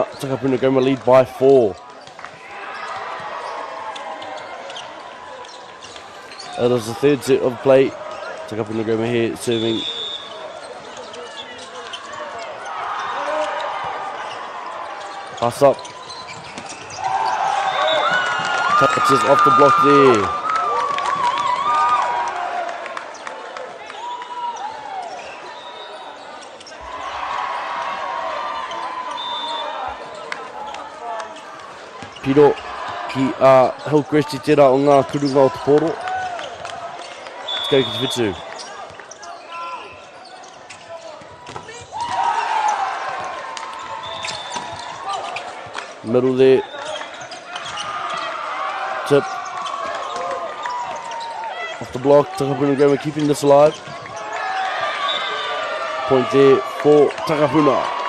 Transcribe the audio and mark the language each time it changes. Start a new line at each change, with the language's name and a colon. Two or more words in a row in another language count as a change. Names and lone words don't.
English: Takapuna Grammar lead by 4. It is the third set of play. Takapuna Grammar here serving. Pass up. Touches off the block there.
Māori: Piro ki Hillcrest I tērā o ngā kurunga o te poro.
English: Let's go
Māori: ki te whitu.
English: Middle there. Tip. Off the block. Takapuna Grammar keeping this alive. Point there for Takapuna.